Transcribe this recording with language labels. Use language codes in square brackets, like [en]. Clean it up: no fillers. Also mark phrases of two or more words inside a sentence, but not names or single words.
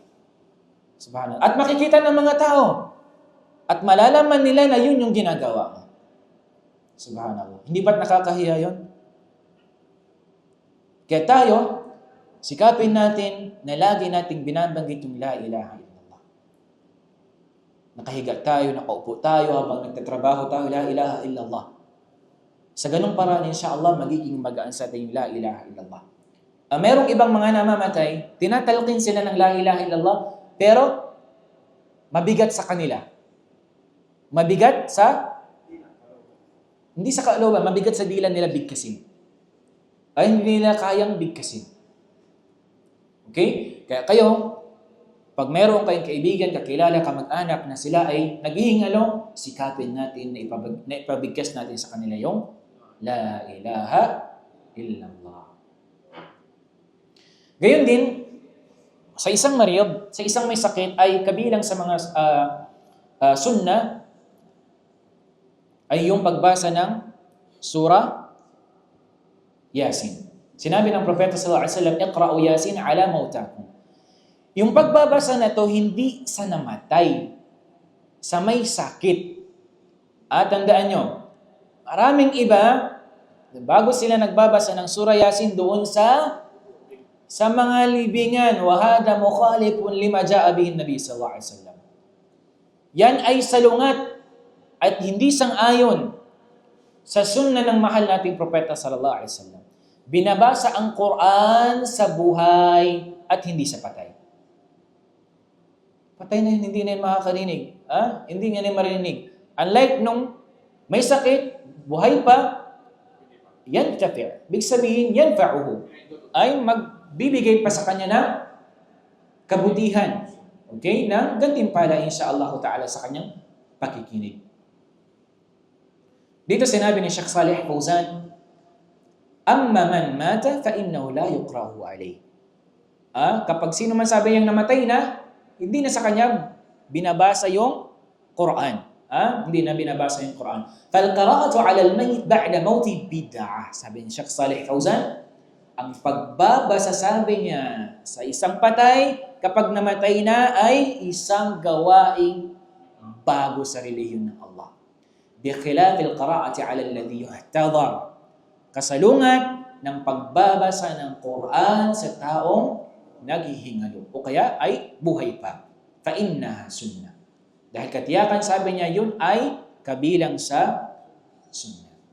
[tl] Subhanallah. At makikita ng mga tao. At malalaman nila na yun yung ginagawa mo. Subhanallah. Hindi ba't nakakahiya yun? Kaya tayo, sikapin natin na lagi nating binabanggit yung [ar] لا إله إلا الله. [tl] Nakahiga tayo, nakaupo tayo, habang nagtatrabaho tayo, [ar] لا إله إلا الله. [tl] Sa ganung paraan, insyaAllah, magiging magaan sa atin yung [ar] لا إله إلا الله. [tl] Merong ibang mga namamatay, tinatalkin sila ng [ar] لا إله إلا الله, [tl] pero mabigat sa kanila. Mabigat sa, hindi sa kalooban, mabigat sa dila nila bigkasin. Ay hindi nila kayang bigkasin. Okay? Kaya kayo, pag meron kayong kaibigan, kakilala, kamag-anak na sila ay naghihingalo, sikapin natin na ipabigkas natin sa kanila yung [ar] لا إله إلا الله. [tl] Gayon din, sa isang mariyab, sa isang may sakit, ay kabilang sa mga sunnah, ay yung pagbasa ng surah Yasin. Sinabi ng Propeta [ar] صلى الله عليه وسلم، "اقرؤوا يس على موتاكم." [tl] Yung pagbabasa na to hindi sa namatay, sa may sakit. At tandaan nyo, maraming iba, bago sila nagbabasa ng surah Yasin doon sa mga libingan, [ar] وهذا مخالف لما جاء به النبي صلى الله عليه وسلم. [tl] Yan ay salungat at hindi sang-ayon sa sunnah ng mahal nating Propeta [ar] صلى الله عليه وسلم. [tl] Binabasa ang Quran sa buhay at hindi sa patay. Patay na yun, hindi na yun makakarinig. Hindi nga na yun marinig. Unlike nung may sakit, buhay pa, yan kafir. Big sabihin, yan fa'uhu. Ay magbibigay pa sa kanya ng kabutihan. Okay? Na gantimpala [ar] إن شاء الله تعالى [tl] sa kanyang pakikinig. Dito sinabi ni Sheikh Salih Fawzan, [ar] أما من مات فإنه لا يقرأ عليه. [tl] Kapag sino man sabi niyang namatay na, hindi na sa kanya binabasa yung Quran. Hindi na binabasa yung Quran. [ar] فالقراءة على الميت بعد موته بدعة. [tl] Sabi ni Sheikh Salih Fawzan, ang pagbabasa sabi niya sa isang patay kapag namatay na ay isang gawaing bago sa relihiyon ng Allah. [ar] بخلاف القراءة على الذي يحتضر. [tl] Kasalungat ng pagbabasa ng Quran sa taong naghihingalo o kaya ay buhay pa. [ar] فإنها سنة. [tl] Dahil katiyakan sabi niya yun ay kabilang sa sunnah.